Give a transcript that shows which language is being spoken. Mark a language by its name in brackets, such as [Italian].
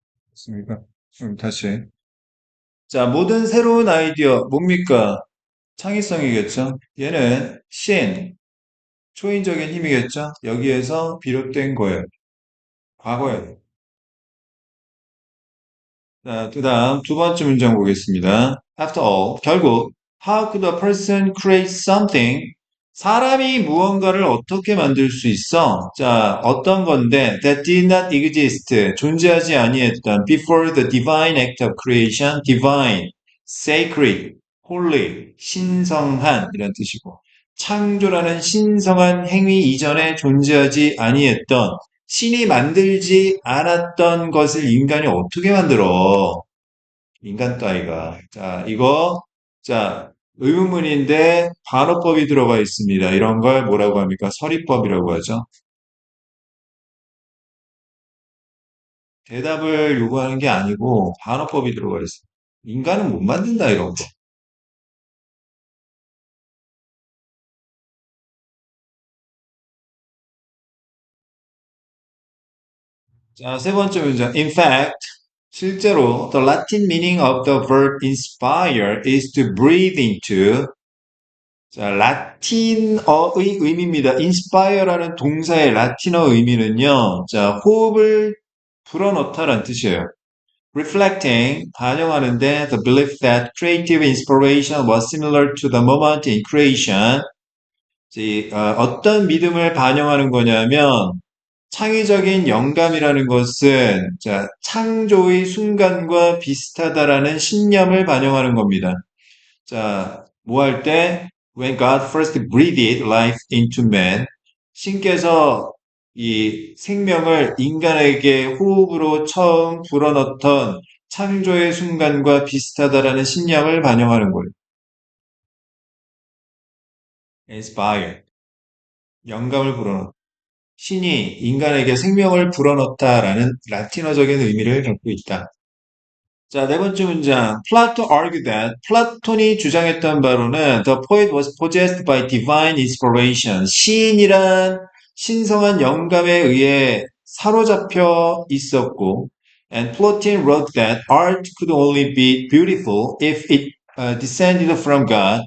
[Korean] 됐습니까? 그럼 다시. 자, 모든 새로운 아이디어, 뭡니까? 창의성이겠죠? 얘는 초인적인 힘이겠죠? 여기에서 비롯된 거예요. 과거에. 자, 그 다음 두 번째 문장 보겠습니다. [English] After all, 결국, how could a person create something? [Korean] 사람이 무언가를 어떻게 만들 수 있어? 자, 어떤 건데, [English] that did not exist, [Korean] 존재하지 아니했던, [English] before the divine act of creation, [Korean] divine, sacred, holy, 신성한, 이런 뜻이고, 창조라는 신성한 행위 이전에 존재하지 아니했던, 신이 만들지 않았던 것을 인간이 어떻게 만들어? 인간 따위가. 자, 이거, 자, 의문문인데 반어법이 들어가 있습니다. 이런 걸 뭐라고 합니까? 서리법이라고 하죠. 대답을 요구하는 게 아니고 반어법이 들어가 있어요. 인간은 못 만든다, 이런 거. 자, 세 번째 문장. [English] In fact, 실제로 the Latin meaning of the verb inspire is to breathe into. [Korean] 자, 라틴어의 의미입니다. inspire라는 동사의 라틴어 의미는요. 자, 호흡을 불어넣다라는 뜻이에요. [English] reflecting, 반영하는데 the belief that creative inspiration was similar to the moment in creation. [Korean] 어떤 믿음을 반영하는 거냐면 창의적인 영감이라는 것은 자, 창조의 순간과 비슷하다라는 신념을 반영하는 겁니다. 자, 뭐 할 때? [English] When God first breathed life into man, [Korean] 신께서 이 생명을 인간에게 호흡으로 처음 불어넣던 창조의 순간과 비슷하다라는 신념을 반영하는 거예요. Inspire, 영감을 불어넣. 신이 인간에게 생명을 불어넣다라는 라틴어적인 의미를 갖고 있다. 자, 네 번째 문장. [English] Plato argued that [Korean] 플라톤이 주장했던 바로는 [English] the poet was possessed by divine inspiration. [Korean] 시인이란 신성한 영감에 의해 사로잡혀 있었고, [English] and Plato wrote that art could only be beautiful if it descended from God.